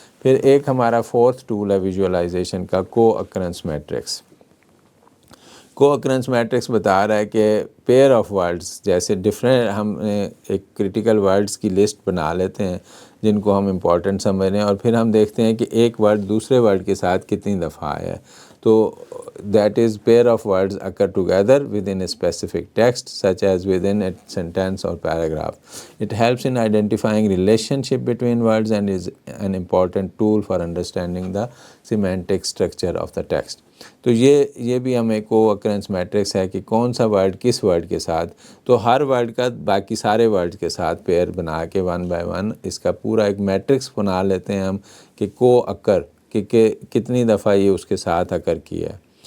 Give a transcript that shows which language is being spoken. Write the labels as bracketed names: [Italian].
[Urdu] پھر ایک ہمارا 4تھ ٹول ہے ویژولائزیشن کا, کو اکرنس میٹرکس. کو اکرنس میٹرکس بتا رہا ہے کہ پیئر آف ورڈز جیسے ہم ایک کرٹیکل ورڈز کی لسٹ بنا لیتے ہیں, جن کو ہم امپورٹنٹ سمجھ رہے ہیں، اور پھر ہم دیکھتے ہیں کہ ایک ورڈ دوسرے ورڈ کے ساتھ کتنی دفعہ آیا ہے. [English] تو that is pair of words occur together within a specific text such as within a sentence or paragraph. It helps in identifying relationship between words and is an important tool for understanding the semantic structure of the text. [Urdu] تو یہ بھی ہمیں کو occurrence matrix ہے کہ کون سا word کس ورڈ کے ساتھ، تو ہر ورڈ کا باقی سارے ورڈ کے ساتھ پیئر بنا کے 1 by 1 اس کا پورا ایک میٹرکس بنا لیتے ہیں ہم کہ کو اکر کہ کتنی دفعہ یہ اس کے ساتھ اکر کیا ہے.